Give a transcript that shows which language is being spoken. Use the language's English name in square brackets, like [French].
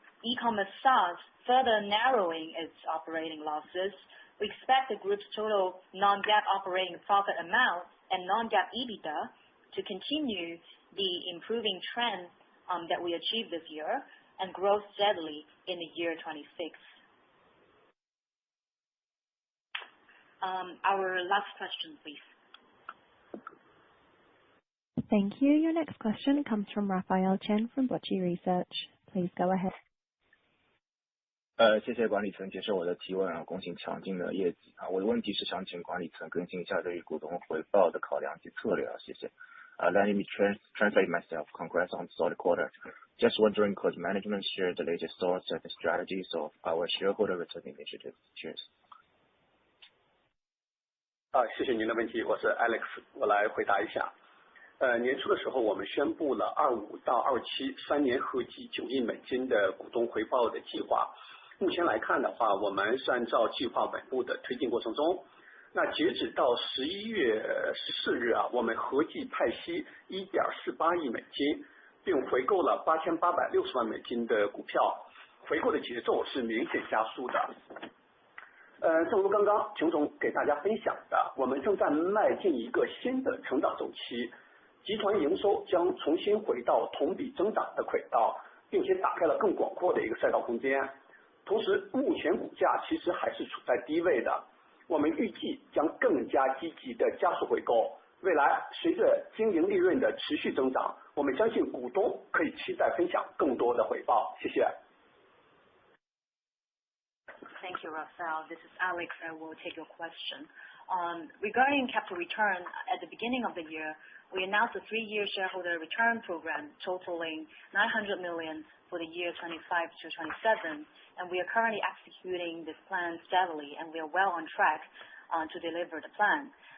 [English] e-commerce SaaS further narrowing its operating losses, we expect the group's total non-GAAP operating profit amount and non-GAAP EBITDA to continue the improving trend that we achieved this year and grow steadily in the year 26. Our last question, please. Thank you. Your next question comes from Raphael Chen from JOYY Research. Please go ahead. [Chinese] 谢谢管理层接受我的提问啊，恭喜强劲的业绩啊。我的问题是想请管理层更新一下对于股东回报的考量及策略啊，谢谢。 [English] Let me translate myself. Congrats on solid quarter. Just wondering, could management share the latest thoughts and strategies of our shareholder return initiatives? Cheers. [Chinese] 谢谢您的问题，我是 Alex， 我来回答一下。年初的时候，我们宣布了25到27 3年合计9亿美金的股东回报的计划。目前来看的话，我们是按照计划稳步的推进过程中。那截止到11月14日啊，我们合计派息 1.48 亿美金，并回购了8860万美金的股票，回购的节奏是明显加速的。正如刚刚秦总给大家分享的，我们正在迈进一个新的成长周期，集团营收将重新回到同比增长的轨道，并且打开了更广阔的一个赛道空间。同时，目前股价其实还是处在低位的，我们预计将更加积极的加速回购。未来随着经营利润的持续增长，我们相信股东可以期待分享更多的回报。谢谢。 [English] Thank you, Raphael. This is Alex. I will take your question. Regarding capital return, at the beginning of the year, we announced a 3-year shareholder return program totaling $900 million for the year 25 to 27, and we are currently executing this plan steadily, and we are well on track to deliver the plan.